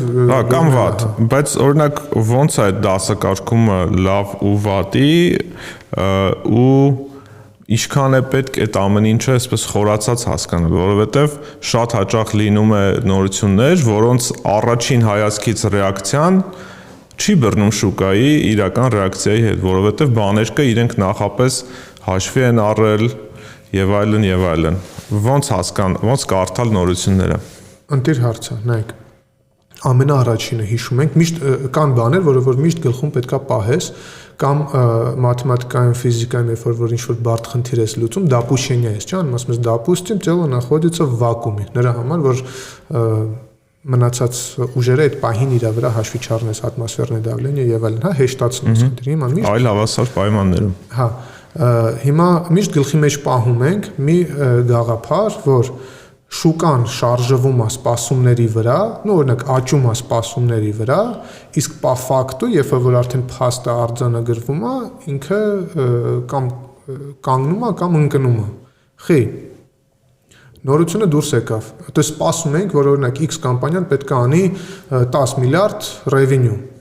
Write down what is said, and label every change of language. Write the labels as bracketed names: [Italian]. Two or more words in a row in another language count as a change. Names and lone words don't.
[Armenian] կամ վատ, բայց օրինակ ոնց է այդ դասակարգումը լավ ու վատի ու ինչքան է պետք այդ ամեն ինչը այսպես խորացած հասկանալ, որովհետև շատ հաճախ լինում է նորություններ, որոնց առաջին հայացքից ռեակցիան չի բռնում շուկայի իրական ռեակցիայի հետ, որովհետև բաներ կա իրենք նախապես հաշվի են առել եւ այլն։ Ոնց կարդալ նորությունները։ Ընտիր հարցը, նայեք։ Ամենաառաջինը հիշում ենք, միշտ կան բաներ, որ միշտ գլխում պետքա պահես, կամ մաթեմատիկայում, ֆիզիկայում, երբ որ ինչ-որ բարդ խնդիր ես լուծում, допущение ես, ճան, ասում ես, [Russian] допустим, тело находится в вакууме, [Armenian] նրա համար, որ մնացած ուժերը այդ պահին իր վրա հաշվի չառնես [Russian] атмосферное давление [Armenian] եւ այլն, հա, հեշտացնես դրի, հիմա միշտ այլ հավասար պայմաններում։ Հա, հիմա միշտ գլխի մեջ պահում ենք մի գաղափար, որ շուկան շարժվում է սպասումների վրա, օրինակ աճում է սպասումների վրա, իսկ [Russian] по факту, [Armenian] երբ որ արդեն փաստը արձանագրվում է, ինքը կամ կանգնում է կամ ընկնում է։ Խի նորությունը դուրս եկավ։ Դե սպասում ենք, որ օրինակ X կամպանիան պետք է անի 10 միլիարդ revenue։